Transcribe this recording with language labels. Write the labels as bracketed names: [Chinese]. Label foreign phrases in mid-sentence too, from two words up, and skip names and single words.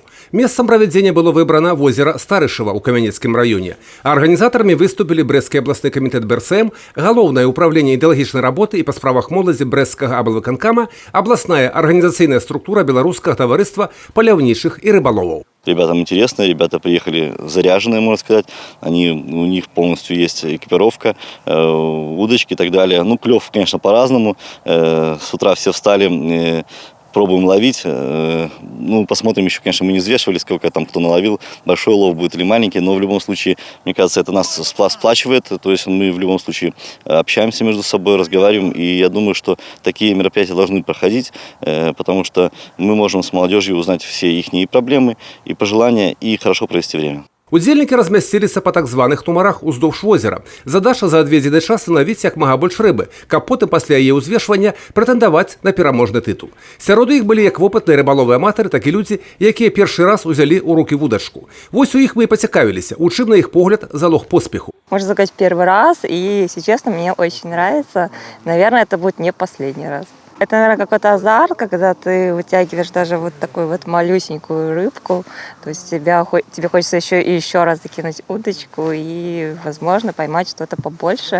[Belarusian] Месцам правядзення было выбрана возера Старышева ў Камянецкім раёне. А арганізатарамі выступілі Брэсцкі абласны камітэт БРСМ, галоўнае ўправленне ідэалагічнай работы і па справах моладзі Брэсцкага аблвыканкама, абласная арганізацыйная структура беларускага таварыства паляўнічых і рыбаловаў. [Russian] Ребятам интересно, ребята приехали заряженные, можно сказать. У них полностью есть экипировка, удочки и так далее. Ну, клев, конечно, по-разному. С утра все встали, пробуем ловить. Ну, посмотрим еще, конечно, мы не взвешивали, сколько там кто наловил, большой улов будет или маленький, но в любом случае, мне кажется, это нас сплачивает. То есть мы в любом случае общаемся между собой, разговариваем, и я думаю, что такие мероприятия должны проходить, потому что мы можем с молодежью узнать все их проблемы и пожелания, и хорошо провести время. [Belarusian] Удзельнікі размясціліся па так званых нумарах уздоўж возера. Задача за адведзены час лавіць як мага больш рыбы, каб потым пасля яе ўзвешвання прэтэндаваць на пераможны тытул. Сярод іх былі як вопытныя рыбаловыя аматары, так і людзі, якія першы раз узялі ў рукі вудачку. Вось у іх мы і пацікавіліся, у чым на іх погляд залог поспеху. [Russian] Можно сказать, первый раз, и, если честно, мне очень нравится. Наверное, это будет не последний раз. Это, наверное, какой-то азарт, когда ты вытягиваешь даже вот такую вот малюсенькую рыбку. То есть тебе хочется еще и еще раз закинуть удочку и, возможно, поймать что-то побольше.